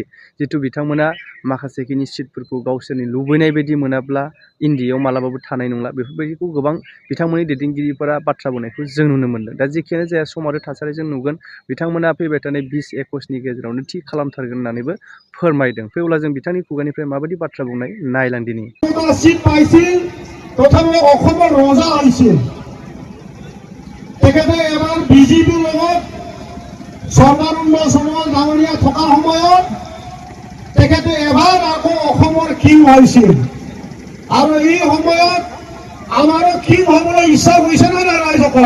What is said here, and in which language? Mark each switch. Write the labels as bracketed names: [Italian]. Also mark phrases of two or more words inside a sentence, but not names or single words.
[Bodo] जिहेतु बिथांमोना माखासेखिनि सिटफोरखौ गावसोरनि लुबैनाय बायदि मोनाब्ला इन्डियायाव मालाबाबो थानाय नंला, बेफोरबायदिखौ गोबां बिथांमोननि दैदेनगिरिफोरा बाथ्रा बुंनायखौ जों नुनो मोन्दों। दा जेखियानो जाया सम आरो थासारिजों नुगोन, बिथांमोना फैबाय थानाय 20-21नि गेजेरावनो थि खालामथारगोन होननानैबो फोरमायदों। फैब्ला जों बिथांनि खुगानिफ्राय माबायदि बाथ्रा बुंनाय नायलांदिनि। [Assamese] সিট পাইছিল, প্ৰথমে অসমৰ ৰজা আহিছিল, তেখেতে এবাৰ বিজেপিৰ লগত সৰ্বানন্দ সোণোৱাল ডাঙৰীয়া থকা সময়ত তেখেতে এবাৰ আকৌ অসমৰ কিং হৈছিল। আৰু এই সময়ত আমাৰো কিং হ'বলৈ ইচ্ছা হৈছে নে নাই ৰাইজসকল?